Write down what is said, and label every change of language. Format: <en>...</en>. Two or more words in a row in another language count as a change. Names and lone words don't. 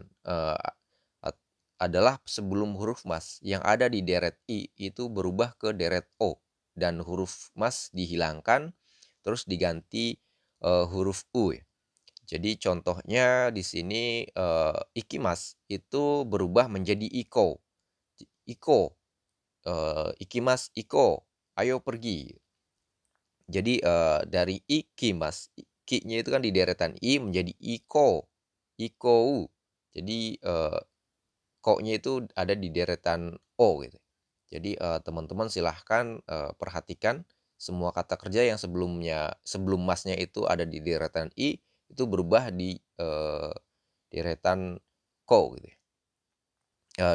<id>Adalah sebelum huruf mas yang ada di deret i itu berubah ke deret o dan huruf mas dihilangkan terus diganti huruf u ya. Jadi contohnya di sini ikimas itu berubah menjadi iko.</id> <ja>行こ、行きます、行こ,</ja> <id>ayo pergi. Jadi dari ikimas, ki-nya itu kan di deretan i menjadi</id> <ja>行こ、行こう.</ja> <id>Jadi ko-nya itu ada di deretan o gitu. Jadi teman-teman silahkan perhatikan semua kata kerja yang sebelum masnya itu ada di deretan i itu berubah di deretan ko gitu ya.</id>